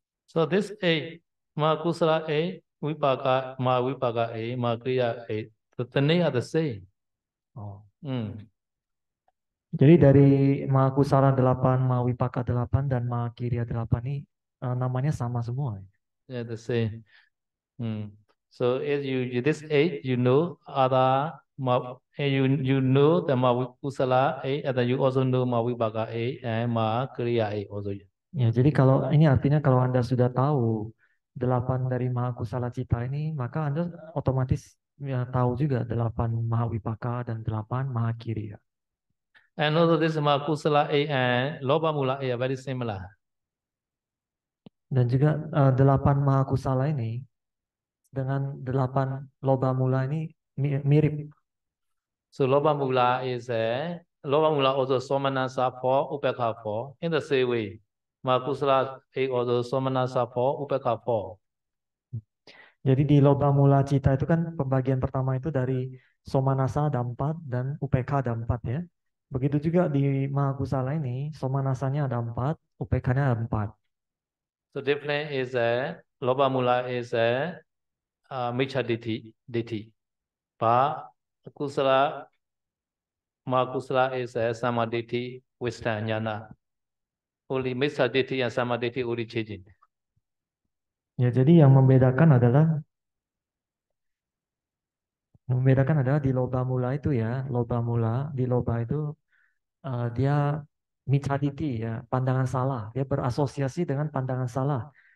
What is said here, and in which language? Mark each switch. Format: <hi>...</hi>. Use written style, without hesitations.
<en>So this 8, Mahakusala 8, Vipaka, Mahavipaka 8, Mahakriya 8. So the name are the same. Oh. Mm.</en> <id>Jadi dari Mahakusala 8, Mahawipaka 8, dan Mahakirya 8 ini namanya sama semua.</id> <en>Yeah, the same. Mm. So as you this 8, you know other you know the Mahakusala 8, and then you also know Mahavipaka 8 and Mahakriya 8 also.</en> <id>Ya, jadi kalau ini artinya kalau Anda sudah tahu 8 dari Mahakusala cita ini, maka Anda otomatis ya, tahu juga 8 Mahawipaka dan 8 Mahakirya.</id> <en>And also this Mahakusala 8 and Lobamula 8 are very similar.</en> <id>Dan juga 8 Mahakusala ini dengan 8 Lobamula ini mirip.</id> <en>So Lobamula is Lobamula also Somanasa 4, Upekha 4. In the same way, Mahakusala 8 also Somanasa 4, Upekha 4.</en> <id>Jadi di Lobamula cita itu kan pembagian pertama itu dari Somanasa ada 4 dan UPK ada 4 ya. Begitu juga di Mahakusala ini, Somanasanya ada 4, UPK-nya ada 4.</id> <en>So different is Lobamula is Miccha Ditti. But Kusala Mahakusala is Samaditi Wisdom Jnana. Only Miccha Ditti and Samaditi only changing.</en> <id>Ya, jadi yang membedakan adalah di loba mula itu ya, loba mula di loba itu dia micaditi ya, pandangan salah, dia berasosiasi dengan pandangan salah.</id>